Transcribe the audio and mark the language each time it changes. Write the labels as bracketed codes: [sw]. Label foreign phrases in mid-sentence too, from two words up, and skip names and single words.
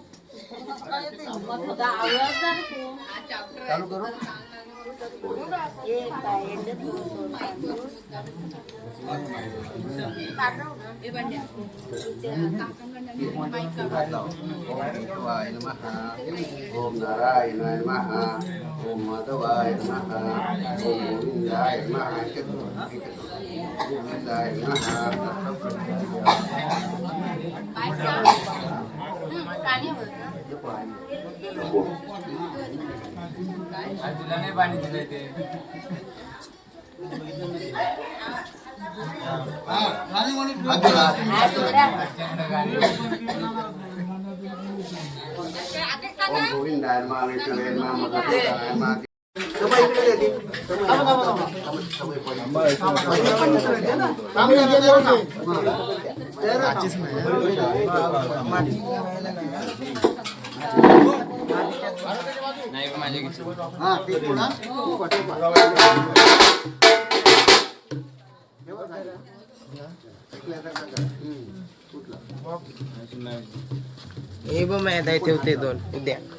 [mr] चालू करू [sa] ओम नारायणाय नमः ओम माधवाय नमः ओम गोविंदाय नमः गोविंदाय नमः [mr] तुला नाही पाणी दिलंय ते [sa] ओम गोविंदाय नमः विष्णुवे नमः मधुसूदनाय नमः [mr] नाही माझे हे बघ मी आता ठेवते दोन उद्या